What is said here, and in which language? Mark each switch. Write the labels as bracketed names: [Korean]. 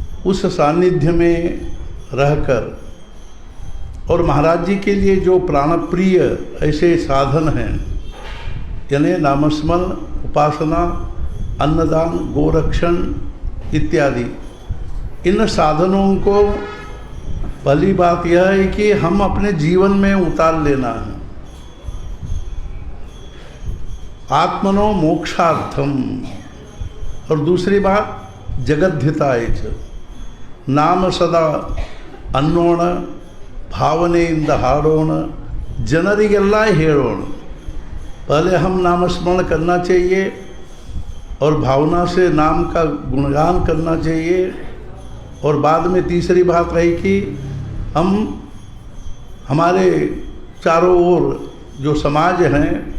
[Hindi] उस सानिध्य में रहकर और महाराज जी के लिए जो प्राणप्रिय ऐसे साधन हैं, यानी नामस्मरण, उपासना, अन्नदान, गोरक्षण इत्यादि, इन साधनों को पहली बात यह है कि हम अपने जीवन में उतार लेना है। [Sanskrit] आत्मनो मोक्षार्थम। [Hindi] और दूसरी बात [Sanskrit] जगद्धिताय च। [Kannada] नाम सदा ಅನ್ನೋಣ, ಭಾವನೆಯಿಂದ ಹಾಡೋಣ, ಜನರಿಗೆಲ್ಲ ಹೇಳೋಣ। [Hindi] पहले हम नामस्मरण करना चाहिए और भावना से नाम का गुणगान करना चाहिए, और बाद में तीसरी बात रही कि हम हमारे चारों ओर जो समाज हैं,